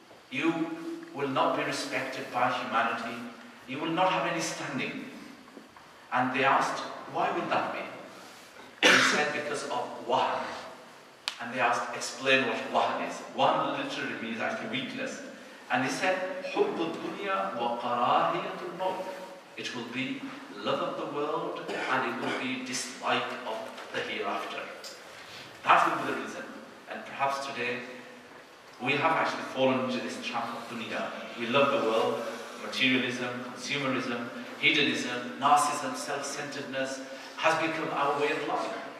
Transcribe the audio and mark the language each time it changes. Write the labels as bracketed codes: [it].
[en] You will not be respected by humanity. You will not have any standing. And they asked, why would that be? And he said, because of wahan. And they asked, explain what wahan is. Wahan literally means actually weakness. And he said, [ar] حُبُّ الدُّنْيَا وَقَرَاهِيَةُ الْمَوْتِ. [en] It will be love of the world and it will be dislike of the hereafter. That will be the reason. And perhaps today, we have actually fallen into this trap of dunya. We love the world, materialism, consumerism, hedonism, narcissism, self-centeredness has become our way of life.